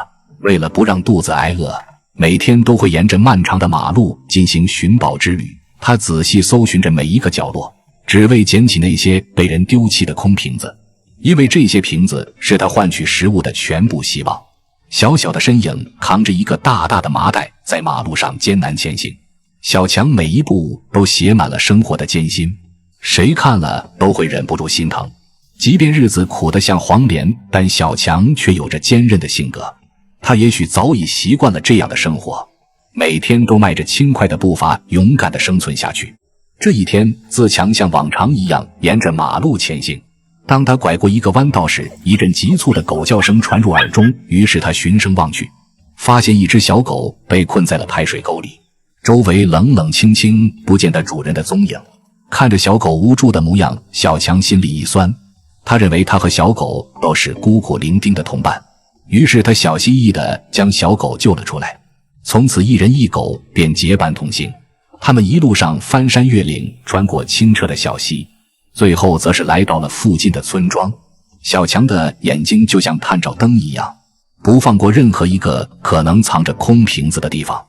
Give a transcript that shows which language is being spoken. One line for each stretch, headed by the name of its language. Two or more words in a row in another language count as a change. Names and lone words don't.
Chinese: 為了不讓肚子挨餓，每天都會沿着漫長的馬路進行尋寶之旅。他仔細搜尋着每一個角落，只為撿起那些被人丟棄的空瓶子，因為這些瓶子是他換取食物的全部希望。小小的身影扛着一個大大的麻袋，在馬路上艱難前行。小強每一步都寫滿了生活的艱辛，誰看了都會忍不住心疼。即便日子苦得像黃連，但小強卻有着堅韌的性格。他也許早已習慣了這樣的生活，每天都邁着輕快的步伐勇敢地生存下去。這一天，自強像往常一樣沿着馬路前行。當他拐過一個彎道時，一陣急促的狗叫聲傳入耳中，於是他循聲望去，發現一隻小狗被困在了排水溝裡，周圍冷冷清清，不見得主人的蹤影。看着小狗無助的模樣，小強心裡一酸，他認為他和小狗都是孤苦伶仃的同伴，於是他小心翼翼地將小狗救了出来。從此一人一狗便結伴同行，他們一路上翻山越嶺，穿過清澈的小溪，最後則是來到了附近的村莊。小強的眼睛就像探照燈一樣，不放過任何一個可能藏着空瓶子的地方。